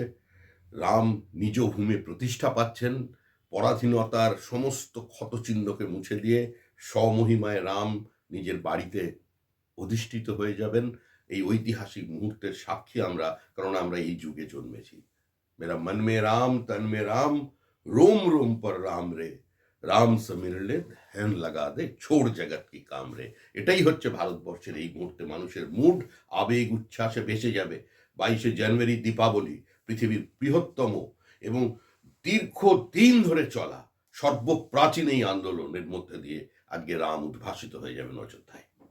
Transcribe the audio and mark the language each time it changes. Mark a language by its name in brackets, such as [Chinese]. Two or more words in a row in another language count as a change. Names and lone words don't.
[Bangla] রাম নিজ ভূমি প্রতিষ্ঠা পাচ্ছেন, পরাধীনতার সমস্ত ক্ষতচিহ্নকে মুছে দিয়ে স্বমহিমায় রাম নিজের বাড়িতে অধিষ্ঠিত হয়ে যাবেন। এই ঐতিহাসিক মুহূর্তের সাক্ষী আমরা, কারণ আমরা এই যুগে জন্মেছি। [Hindi] मेरा मन में राम तन में राम, रोम रोम पर राम रे, राम समीर ले ध्यान लगा दे, छोड़ जगत कि काम रे। [Bangla] এটাই হচ্ছে ভারতবর্ষের এই মুহূর্তে মানুষের মুড। আবেগ উচ্ছ্বাসে ভেসে যাবে। 22শে জানুয়ারি দীপাবলি, পৃথিবীর বৃহত্তম এবং দীর্ঘদিন ধরে চলা সর্বপ্রাচীন এই আন্দোলনের মধ্যে দিয়ে আজকে রাম উদ্ভাসিত হয়ে যাবেন অযোধ্যায়।